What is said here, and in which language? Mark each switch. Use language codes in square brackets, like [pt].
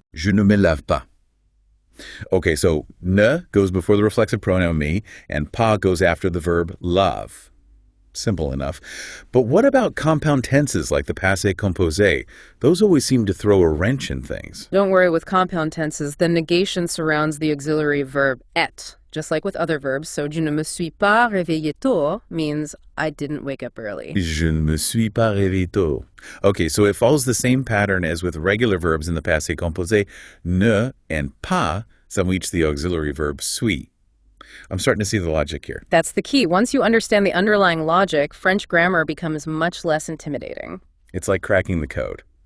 [fr] Je ne me lave pas. [en] Okay, so ne goes before the reflexive pronoun me, and pas goes after the verb lave. Simple enough. But what about compound tenses like the passé composé? Those always seem to throw a wrench in things. Don't worry, with compound tenses, the negation surrounds the auxiliary verb être, just like with other verbs. [fr] So, je ne me suis pas réveillé tôt [en] means I didn't wake up early. [fr] Je ne me suis pas réveillé tôt. [en] Okay, so it follows the same pattern as with regular verbs in the passé composé. Ne and pas some each the auxiliary verb suis. I'm starting to see the logic here. That's the key. Once you understand the underlying logic, French grammar becomes much less intimidating. It's like cracking the code.